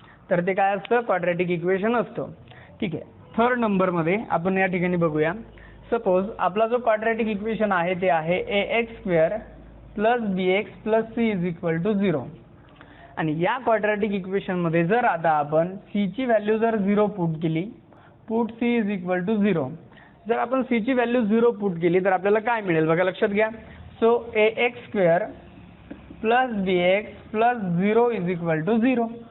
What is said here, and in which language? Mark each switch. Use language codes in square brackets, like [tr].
[mr] तर ते काय असतं क्वाड्रॅटिक इक्वेशन असतं. ठीक आहे, थर्ड नंबर मध्ये आपण या ठिकाणी बघूया. सपोज आपला जो क्वाड्रॅटिक इक्वेशन आहे ते आहे ax² [en] Plus B X plus C is equal to 0. [mr] आणि या क्वाड्रॅटिक इक्वेशनमध्ये जर आता आपण सी ची व्हॅल्यू जर 0 पुट केली, [en] put c is equal to 0, [mr] जर आपण सी ची व्हॅल्यू 0 पुट केली तर आपल्याला काय मिळेल बघा, लक्षात घ्या. [en] So a x square plus b x plus 0 is equal to 0.